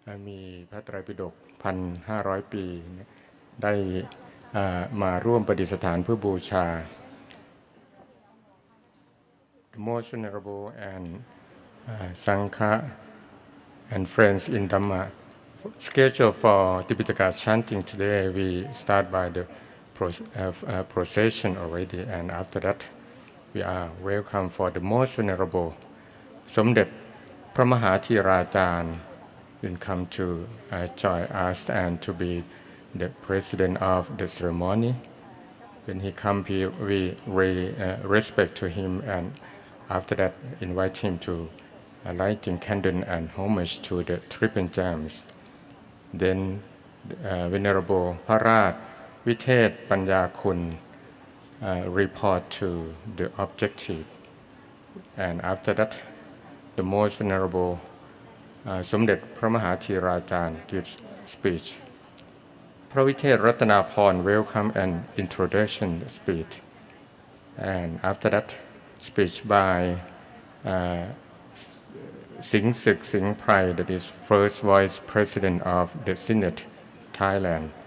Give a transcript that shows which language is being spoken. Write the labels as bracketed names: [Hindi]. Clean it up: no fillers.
[Thai] มีพระไตรปิฎก 1,500 ปีได้มาร่วมประดิษฐานเพื่อบูชา [English] The most venerable and Sangha and friends in Dhamma schedule for Tipitaka chanting today. We start by the procession already, and after that we are welcome for the most venerable สมเด็จพระมหาธีราจารย์ will come to join us and to be the president of the ceremony. When he comes here, we respect to him, and after that invite him to lighting candle and homage to the triple gems. Then Venerable พระราชวิเทศปัญญาคุณ report to the objective, and after that the most venerable สมเด็จพระมหาธีราจารย์ gives speech. พระวิเทศรัตนาพร welcome and introduction speech, and after that speech by Singh Sik Singh Prai, that is first vice president of the Senate Thailand.